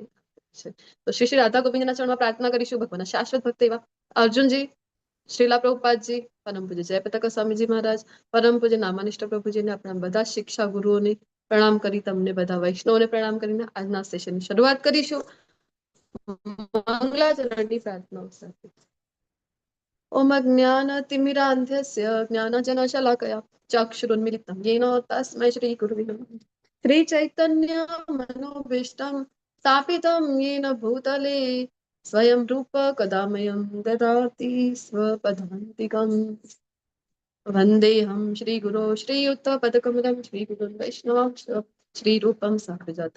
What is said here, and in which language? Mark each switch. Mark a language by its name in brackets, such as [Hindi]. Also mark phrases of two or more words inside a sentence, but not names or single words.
[Gujarati] તો શ્રી શ્રી રાધા ગોવિંદના ચરણમાં પ્રાર્થના કરીશું. ભગવાનના શાશ્વત ભક્ત એવા અર્જુનજી, શ્રીલા પ્રભુપાદજી, પરમ પૂજ્ય જયપ્રતાપ સ્વામીજી મહારાજ, પરમ પૂજ્ય નામાનિષ્ઠ પ્રભુજીને, આપણા બધા શિક્ષા ગુરુઓને પ્રણામ કરી, તમને બધા વૈષ્ણવોને પ્રણામ કરીને આજના સેશનની શરૂઆત કરીશું મંગલાચરણની પ્રાર્થનાઓ સાથે. [Sanskrit] ઓમ જ્ઞાનતિમિરાંધસ્ય જ્ઞાનજનશલાકયા ચક્ષુરુન્મિલિतं येन तस्मै श्रीगुरुवे नमः. श्रीचैतन्य मनोभीष्टं स्थापितं येन भूतले स्वयं रूप कदामयं ददाति स्वपदान्तिकम्. वन्देऽहं श्रीगुरो श्रीयुक्तपदकमलं श्रीगुरुं वैष्णवांश्च श्रीरूपं साग्रजातं